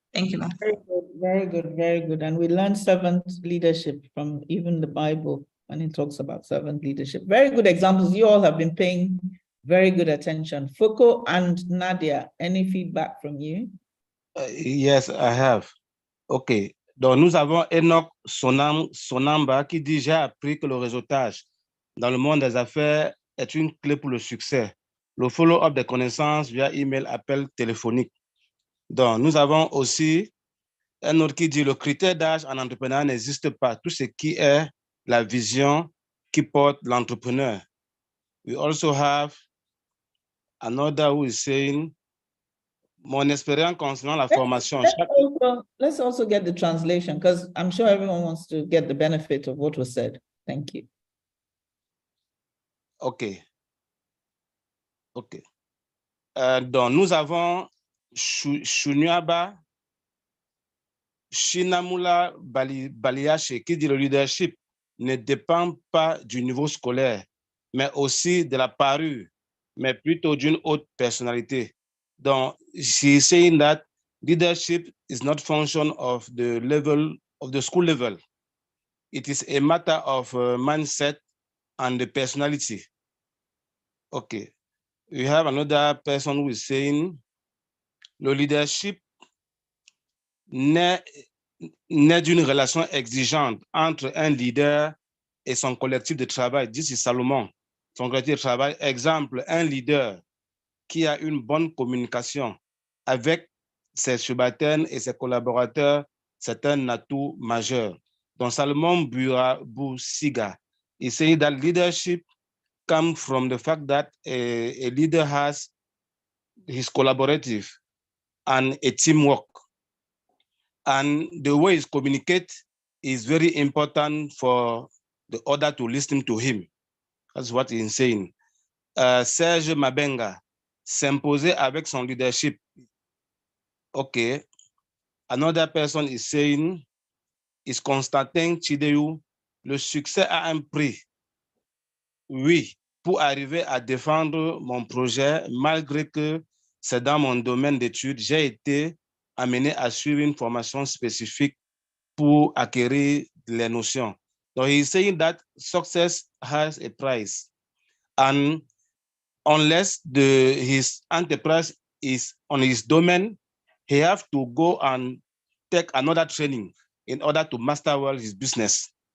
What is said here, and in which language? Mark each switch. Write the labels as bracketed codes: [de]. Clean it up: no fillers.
[en] Thank you, ma'am. Very good, very good, very good. And we learned servant leadership from even the Bible when it talks about servant leadership. Very good examples. You all have been paying very good attention. Foucault and Nadia, any feedback from you? Yes, I have. OK. [fr] Donc, nous avons Enoch Sonamba qui dit « J'ai appris que le réseautage dans le monde des affaires est une clé pour le succès. le follow-up des connaissances via email, appel téléphonique. Donc, nous avons aussi un autre qui dit le critère d'âge en entrepreneur n'existe pas. Tout ce qui est la vision qui porte l'entrepreneur. [en] We also have another who is saying, [fr] mon expérience concernant la formation. [en] Let's also get the translation, because I'm sure everyone wants to get the benefit of what was said. Thank you. OK. OK. [fr] Donc, nous avons Shuniaba Shinamula Baliache qui dit le leadership ne dépend pas du niveau scolaire, mais aussi de la parure, mais plutôt d'une haute personnalité. [en] Donc, she's saying that leadership is not function of the level of the school level. It is a matter of mindset and the personality. Okay. We have another person who is saying [fr] le leadership naît d'une relation exigeante entre un leader et son collectif de travail. [en] This is Salomon. [fr] Son collectif de travail. Exemple, un leader qui a une bonne communication avec ses subalternes et ses collaborateurs, c'est un atout majeur. [en] Donc, Salomon Boussiga, he said that leadership comes from the fact that a leader has his collaborative and a teamwork. And the way he communicates is very important for the other to listen to him. That's what he's saying. [fr] Serge Mabenga, s'imposer avec son leadership. Okay. [en] Another person is saying, is Constantin Chideu, [fr] le succès a un prix. Oui, pour arriver à défendre mon projet, malgré que c'est dans mon domaine d'études, j'ai été amené à suivre une formation spécifique pour acquérir les notions. [en] So he's saying that success has a price. And unless his enterprise is on his domain, he have to go and take another training in order to master well his business.